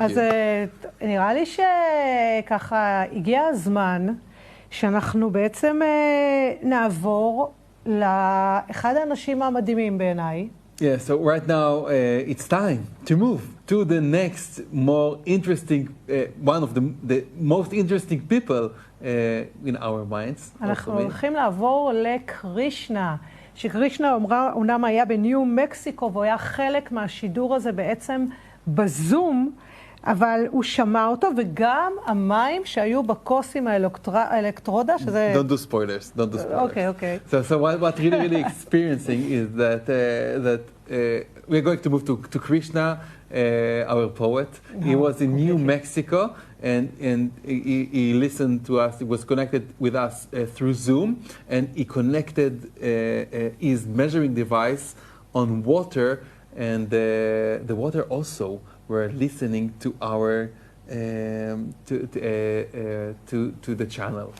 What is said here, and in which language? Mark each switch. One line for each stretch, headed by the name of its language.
Hebrew: אז נראה לי שככה הגיע הזמן שאנחנו בעצם נעבור לאחד האנשים המדהימים בעיניי.
English: Yeah, so right now it's time to move. to the next more interesting, one of the most interesting people in our minds.
Hebrew: אנחנו הולכים לעבור לקרישנה, שקרישנה אומנם היה בניו מקסיקו, והוא היה חלק מהשידור הזה בעצם בזום, אבל הוא שמע אותו, וגם המים שהיו בכוס עם האלקטרודה, שזה...
English: Don't do spoilers, don't do spoilers. Okay, okay. So what really experiencing is that we're going to move to Krishna, our poet. He was in New Mexico, and he listened to us. He was connected with us through Zoom, and he connected his measuring device on water, and the water also were listening to our to the channel.